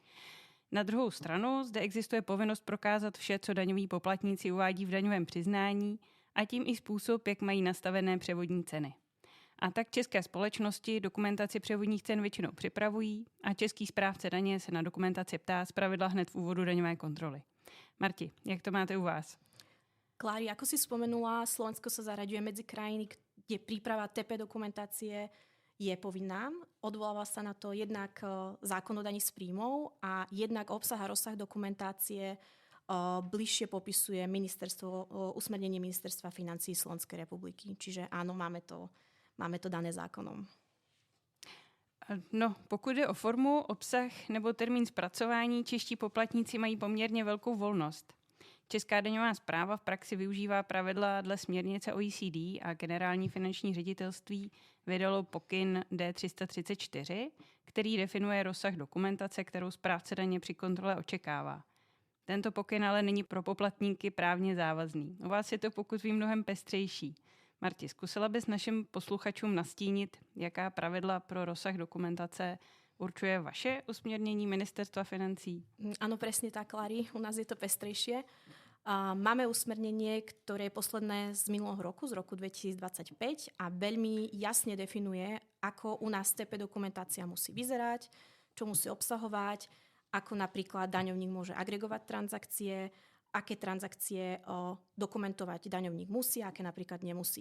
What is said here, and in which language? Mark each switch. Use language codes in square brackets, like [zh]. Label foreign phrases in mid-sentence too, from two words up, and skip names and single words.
[cs] Na druhou stranu zde existuje povinnost prokázat vše, co daňoví poplatníci uvádí v daňovém přiznání, a tím i způsob, jak mají nastavené převodní ceny. A tak české společnosti dokumentaci převodních cen většinou připravují a český správce daně se na dokumentaci ptá zpravidla hned v úvodu daňové kontroly. Marti, jak to máte u vás? [sk] Klári, ako si spomenula, Slovensko sa zaraďuje medzi krajiny, kde príprava TP dokumentácie je povinná. Odvoláva sa na to jednak zákon o daní z príjmov a jednak obsah a rozsah dokumentácie bližšie popisuje usmernenie Ministerstva financií Slovenskej republiky. Čiže áno, máme to dané zákonom. [cs] No, pokud jde o formu, obsah nebo termín zpracování, čeští poplatníci mají poměrně velkou volnost. Česká daňová správa v praxi využívá pravidla dle směrnice OECD a Generální finanční ředitelství vydalo pokyn D334, který definuje rozsah dokumentace, kterou správce daně při kontrole očekává. Tento pokyn ale není pro poplatníky právně závazný. U vás je to, pokud vím, mnohem pestřejší. Marti, zkusila bys našim posluchačům nastínit, jaká pravidla pro rozsah dokumentace určuje vaše usmernení Ministerstva financí? [sk] Áno, presne tak, Klári. U nás je to pestrejšie. Máme usmernenie, ktoré je posledné z minulého roku, z roku 2025 a veľmi jasne definuje, ako u nás TP dokumentácia musí vyzerať, čo musí obsahovať, ako napríklad daňovník môže agregovať transakcie, aké transakcie dokumentovať daňovník musí, aké napríklad nemusí.